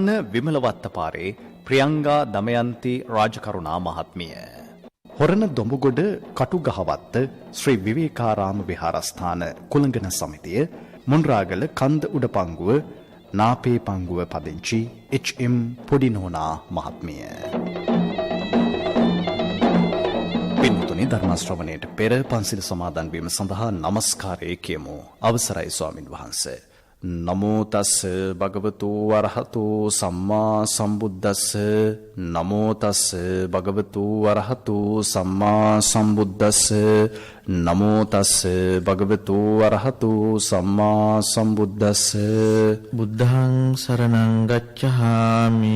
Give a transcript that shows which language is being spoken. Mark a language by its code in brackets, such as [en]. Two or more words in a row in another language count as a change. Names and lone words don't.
[si] විමලවත්ත පාරේ ප්‍රියංගා දමයන්ති රාජකරුණා මහත්මිය හොරණ දොඹගොඩ කටුගහවත්ත ශ්‍රී විවේකාරාම විහාරස්ථාන කුලංගන සමිතිය මුන්රාගල කන්ද උඩපංගුව නාපේ පංගුව පදිංචි HM පොඩිනෝනා මහත්මිය පින්තුනි ධර්ම ශ්‍රවණයට පෙර පන්සිල් සමාදන් වීම සඳහා নমස්කාරය කියමු. අවසරයි ස්වාමින් වහන්සේ. [pi] නමෝ තස් භගවතු වරහතු සම්මා සම්බුද්දස්ස නමෝ තස් භගවතු වරහතු සම්මා සම්බුද්දස්ස නමෝ තස් භගවතු වරහතු සම්මා සම්බුද්දස්ස බුද්ධං සරණං ගච්ඡාමි